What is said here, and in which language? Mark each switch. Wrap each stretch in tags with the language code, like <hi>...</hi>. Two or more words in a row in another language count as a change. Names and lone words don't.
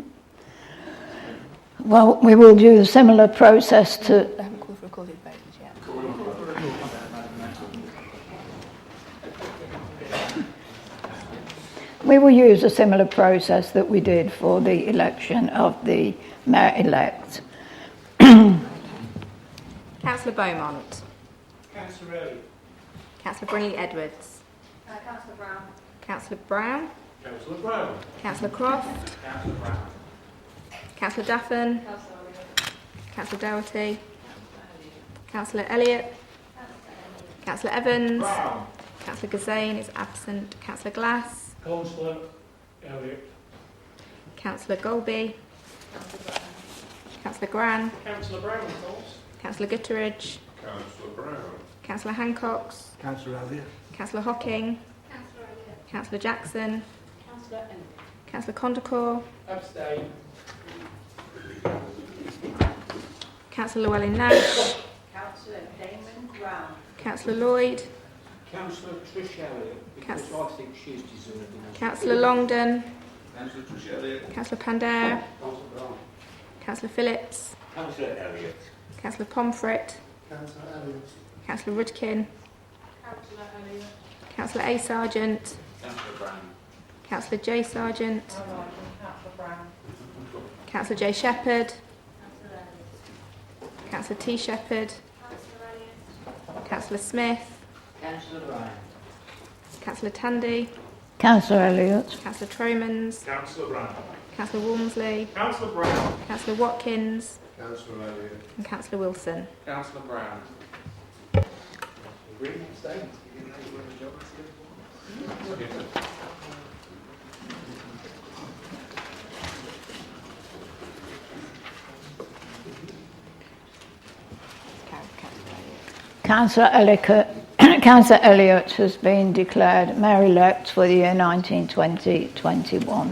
<en>Well, we will do a similar process to... I haven't called for recorded votes yet. We will use a similar process that we did for the election of the mayor-elect. Councillor Beaumont. Councillor Elliott. Councillor Brindley-Edwards. Councillor Brown. Councillor Brown. Councillor Brown. Councillor Croft. Councillor Brown. Councillor Duffin. Councillor Doherty. Councillor Elliott. Councillor Evans. Brown. Councillor Gazane is absent. Councillor Glass. Councillor Elliott. Councillor Golby. Councillor Gran. Councillor Brown, of course. Councillor Gutteridge. Councillor Brown. Councillor Hancock. Councillor Elliott. Councillor Hocking. Councillor Jackson. Councillor Condacor. Abstain. Councillor Llewellyn Nash. Councillor Damon Brown. Councillor Lloyd. Councillor Trish Elliott, because I think she's deserving. Councillor Longdon. Councillor Trish Elliott. Councillor Pandair. Councillor Brown. Councillor Phillips. Councillor Elliott. Councillor Pomfret. Councillor Elliott. Councillor Rudkin. Councillor Elliott. Councillor A. Sargent. Councillor Brown. Councillor J. Sargent. Councillor Brown. Councillor J. Shepherd. Councillor T. Shepherd. Councillor Smith. Councillor Brown. Councillor Tandy. Councillor Elliott. Councillor Tromans. Councillor Brown. Councillor Walmsley. Councillor Brown. Councillor Watkins. Councillor Elliott. And Councillor Wilson. Councillor Brown. Agreed, abstained. You didn't know you were in the job. Councillor Elliott has been declared mayor-elect for the year 1920-21.</en>